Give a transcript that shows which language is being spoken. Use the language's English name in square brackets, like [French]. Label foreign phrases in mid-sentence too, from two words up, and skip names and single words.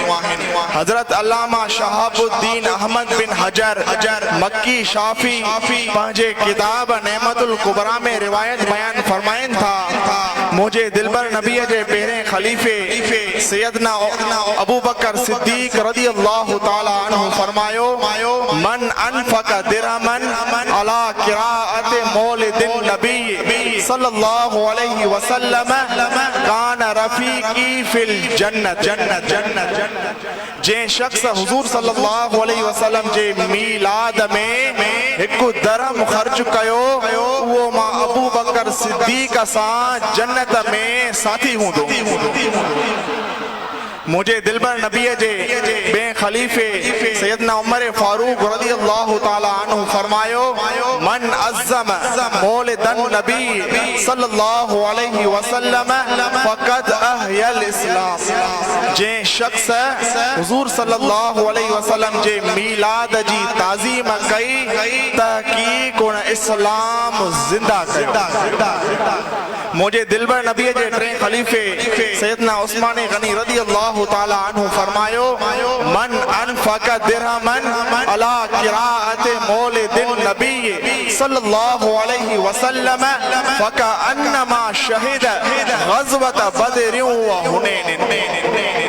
[Sindhi] हज़रत अल्लामा शहाबुद्दीन अहमद बिन हजर मक्की शाफी पंहिंजे किताब नेमतुल कुबरा में रिवायत बयान फरमाइनि था, मुझे दिलबर नबीअ जे पहिरें खलीफे सैयदना अबू बकर सिद्दीक [Arabic] رضي الله تعالى عنه [Sindhi] फरमायो, [Arabic] من أنفق درهما على قراءة مولد النبي صلى الله عليه وسلم كان رفيقي في الجنة. [Sindhi] जे शख्स हुजूर [Arabic] صلى الله عليه وسلم [Sindhi] जे मीलाद में हिकु दरहम ख़र्च कयो, उहो मां अबू बकर सिद्दीक सां जन्नत में साथी हूंदो। मुझे दिलबर नबीअ जे बे खलीफे सैयदना उमर फारूक [Arabic] رضي الله تعالى عنه [Sindhi] फरमायो, [Arabic] من عظم مولد النبي صلى الله عليه وسلم فقد أحيا الإسلام. [Sindhi] जे शख्स हुजूर [Arabic] صلى الله عليه وسلم [Sindhi] जे मीलाद जी ताज़ीम कई, तहक़ीक़ उन इस्लाम ज़िंदा कयो। मुझे दिलबर नबीअ जे टे खलीफे सैयदना उस्मान गनी [Arabic] رضي الله تعالى عنه [Sindhi] फरमायो, [Arabic] من أنفق درهما على قراءة مولد النبي صلى الله عليه وسلم فكأنما شهد غزوة بدر وحنين.